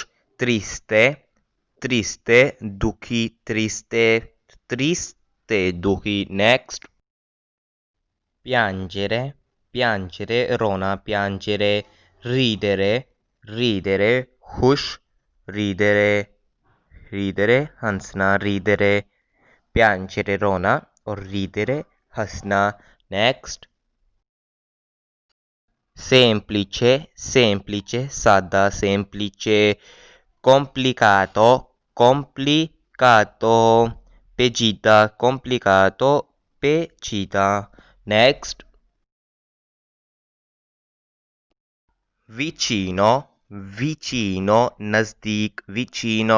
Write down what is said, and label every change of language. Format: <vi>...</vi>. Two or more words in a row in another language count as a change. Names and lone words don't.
<it>Triste, triste, दुखी, triste, triste, दुखी. Next. Piangere, piangere, रोना, piangere. Ridere, ridere, खुश, ridere, ridere, हंसना, ridere. Piangere,</it> <ur>रोना, और ridere, हंसना. Next.</ur> <it>Semplice, semplice, सादा, semplice. Complicato, complicato, पेचीदा, complicato, पेचीदा. Next. Vicino, vicino, नज़दीक, vicino.</it>